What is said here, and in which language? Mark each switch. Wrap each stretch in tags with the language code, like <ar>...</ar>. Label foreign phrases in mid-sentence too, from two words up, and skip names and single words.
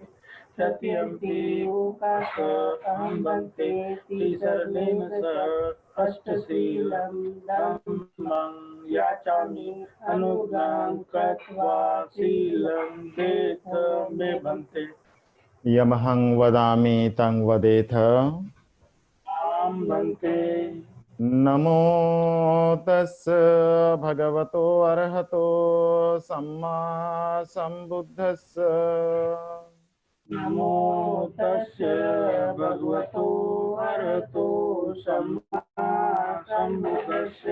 <pi>तृतीयम्पि ओकास अहं भन्ते तिसरणेन सह अष्टशीलं धम्मं याचामि अनुग्रहं कृत्वा शीलं वेद मे भन्ते। यमहं वदामि तं वदेथ। आं भन्ते। नमो तस् भगवतो अरहतो सम्मा सम्बुद्धस्स। नमो तस्य भगवतो अरहतो सम्मा सम्बुद्धस्य।</pi>